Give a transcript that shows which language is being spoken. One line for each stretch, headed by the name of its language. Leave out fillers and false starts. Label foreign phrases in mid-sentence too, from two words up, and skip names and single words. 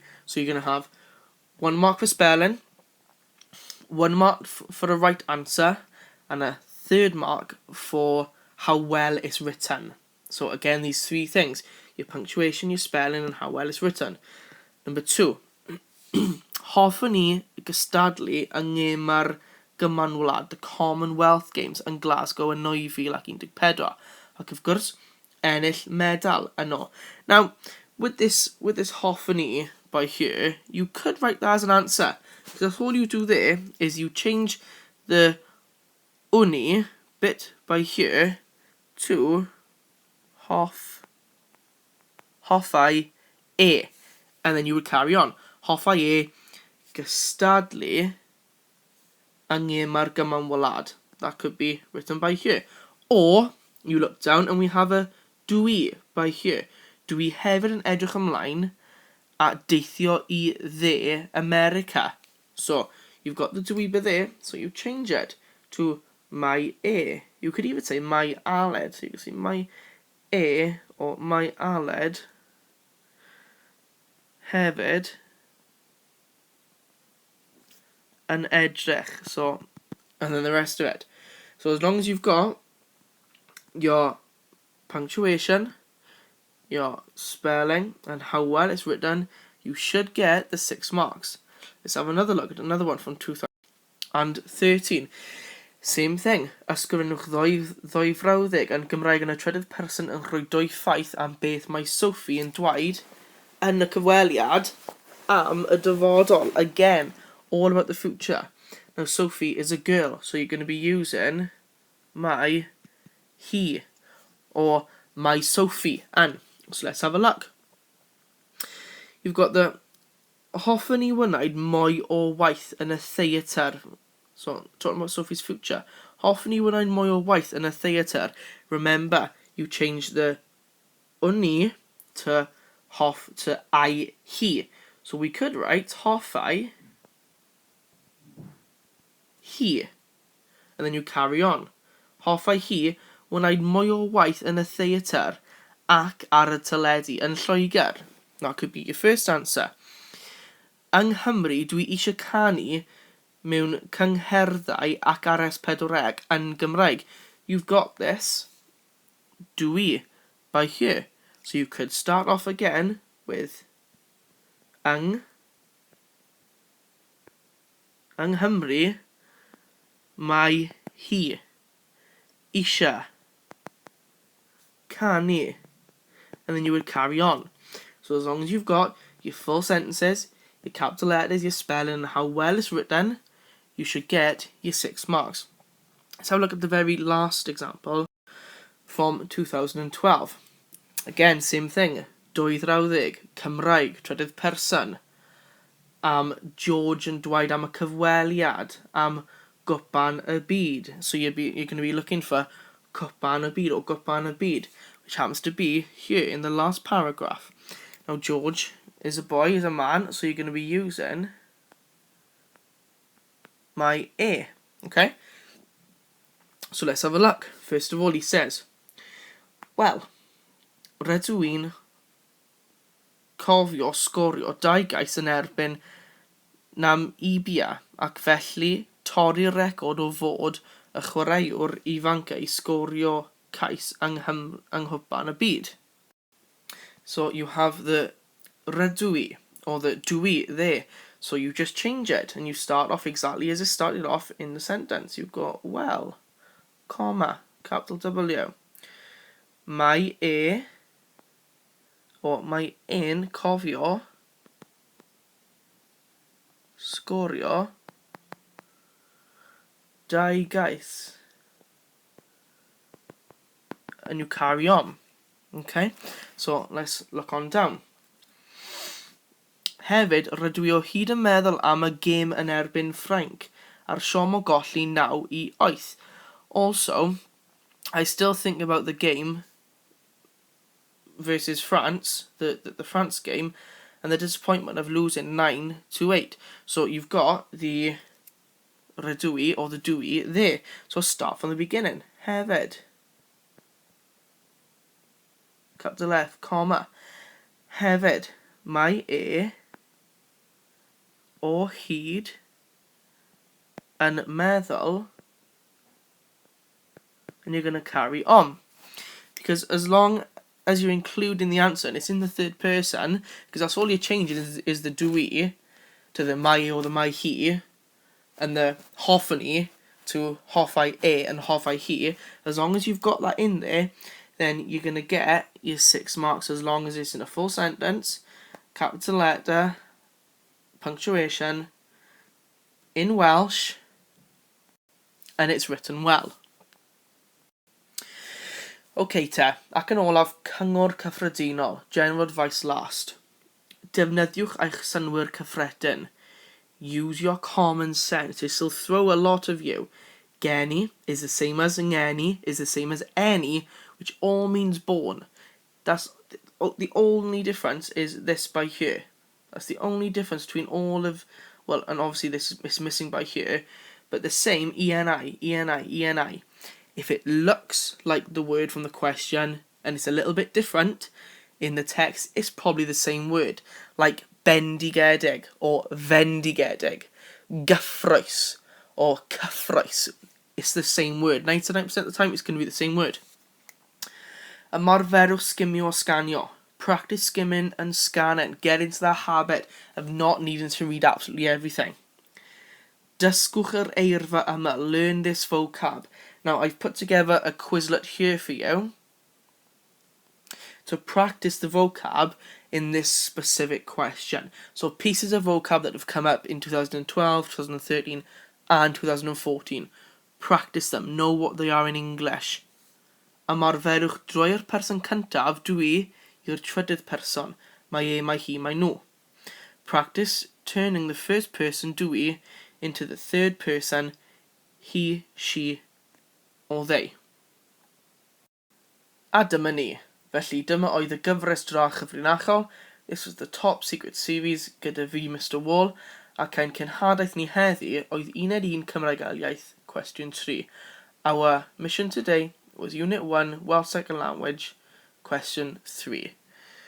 English: So you're going to have 1 mark for spelling, 1 mark for a right answer, and a 3rd mark for how well it's written. So again, these 3 things: your punctuation, your spelling, and how well it's written. Number 2.
Welsh: Hoffwn I gystadlu yng Ngemau'r Gymanwlad,
English: the Commonwealth Games
Welsh: yn Glasgow yn 2014, ac
English: of course,
Welsh: ennill medal yno.
English: Now, with this
Welsh: hoffwn I
English: by here, you could write that as an answer, because all you do there is you change the uni bit by here to
Welsh: hoffai e,
English: and then you would carry on.
Welsh: Hoffai e gystadlu yng Ngemau'r Gymanwlad.
English: That could be written by here. Or you look down and we have a dwi by here.
Welsh: Dwi hefyd yn edrych ymlaen at deithio I dde America.
English: So you've got the dwi by there, so you change it to
Welsh: my e.
English: You could even say my Aled. So you can say
Welsh: my e
English: or
Welsh: my Aled hefyd yn edrych.
English: So, and then the rest of it. So as long as you've got your punctuation, your spelling, and how well it's written, you should get the 6 marks. Let's have another look at another one from 2013. Same thing.
Welsh: Ysgrifennwch ddwy frawddeg yn Gymraeg yn y trydydd person yn rhoi 2 ffaith am beth mae Sophie yn dweud yn y cyfweliad am y dyfodol.
English: Again, all about the future. Now Sophie is a girl, so you're going to be using
Welsh: my he
English: or my Sophie. And so let's have a look. You've got the
Welsh: hoffwn I wneud mwy o waith yn y theatr.
English: So talking about Sophie's future.
Welsh: Hoffwn I wneud mwy o waith yn y theatr.
English: Remember, you change the uni to I, he. So we could write
Welsh: hoffai he,
English: and then you carry on.
Welsh: Hoffai hi wneud mwy o waith yn y theatr ac ar y teledu yn Lloegr.
English: That could be your first answer.
Welsh: Yng Nghymru, dwi eisiau canu mewn cyngherddau ac ar S4C yn Gymraeg.
English: You've got this dwi by here. So you could start off again with
Welsh: yng Nghymru, mae hi eisiau canu,
English: and then you would carry on. So as long as you've got your full sentences, your capital letters, your spelling, and how well it's written, you should get your 6 marks. Let's have a look at the very last example from 2012. Again, same thing.
Welsh: Dwy frawddeg, Cymraeg, trydydd person. George yn dweud am y cyfweliad, am gwpan y byd.
English: So you're going to be looking for
Welsh: cwpan y byd
English: or
Welsh: gwpan y byd,
English: which happens to be here in the last paragraph. Now George is a boy, is a man, so you're going to be using
Welsh: my A,
English: okay? So let's have a look. First of all, he says, well,
Welsh: rydw i'n cofio sgorio 2 gais yn erbyn Namibia ac felly torri'r record o fod y chwaraewr ifanc i sgorio cais yng nghwpan y byd.
English: So you have the
Welsh: rydw i,
English: or the do we there. So you just change it and you start off exactly as it started off in the sentence. You've got well, comma, capital W. Mae e, or mae e'n cofio sgorio 2 gais. And you carry on. Okay, so let's look on down.
Welsh: Hefyd, rydw i o hyd yn meddwl am y gêm yn erbyn Ffrainc a'r siom o golli 9-8.
English: Also, I still think about the game versus France, the France game, and the disappointment of losing 9-8. So you've got the
Welsh: rydw i
English: or the do i there. So start from the beginning. Hefyd. Capital F, comma.
Welsh: Hefyd, mae e o hyd yn meddwl,
English: and you're going to carry on. Because as long as you're including the answer and it's in the third person, because that's all you're changing is the do we to the mae or the
Welsh: mae he,
English: and the hoffwn to
Welsh: hoffai e
English: and
Welsh: hoffai he.
English: As long as you've got that in there, then you're going to get your 6 marks as long as it's in a full sentence, capital letter, punctuation, in Welsh, and it's written well.
Welsh: Okay te, ac yn olaf, cyngor cyffredinol,
English: general advice last.
Welsh: Defnyddiwch eich synwyr cyffredin.
English: Use your common sense. This will throw a lot of you. Geni is the same as ngeni, is the same as any, which all means born. That's the only difference is this by here. That's the only difference between all of, well, and obviously this is missing by here, but the same eni, eni, eni. If it looks like the word from the question and it's a little bit different in the text, it's probably the same word, like bendigedig or fendigedig, gyffrous or cyffrous. It's the same word. 99% of the time it's going to be the same word.
Welsh: Ymarferwch skimio o scanio.
English: Practice skimming and scanning. Get into the habit of not needing to read absolutely everything. Dysgwch yr eirfa yma. Learn this vocab. Now, I've put together a Quizlet here for you to practice the vocab in this specific question. So, pieces of vocab that have come up in 2012, 2013, and 2014. Practice them. Know what they are in English.
Welsh: Ymarferwch droi'r person cyntaf, dwi, i'r trydydd person. Mae e, mae hi, mae nhw.
English: Practice turning the first person, dwi, into the third person, he, she, or they.
Welsh: A dyma ni. Felly dyma oedd y gyfres dra chyfrinachol.
English: This was the top secret series
Welsh: gyda fi, Mr Wall, ac ein cenhadaeth ni heddi oedd Uned 1 Cymraeg a iaith, Cwestiwn 3.
English: Our mission today was Unit 1 Welsh Second Language, Question 3.